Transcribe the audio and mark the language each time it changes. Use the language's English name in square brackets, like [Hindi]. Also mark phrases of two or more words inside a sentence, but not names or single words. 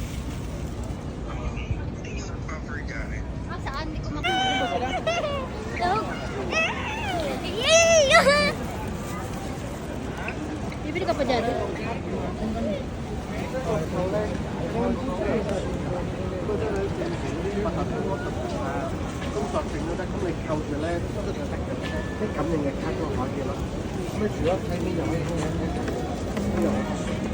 [Filipino] Ah, saan? Hindi ko makikita. Hello? Yay! Bibili ka pa dyan. [Cantonese] 索性都得，咁你扣住咧都得嘅，啲感應嘅卡都可以咯。咁你除咗睇呢樣呢樣呢樣。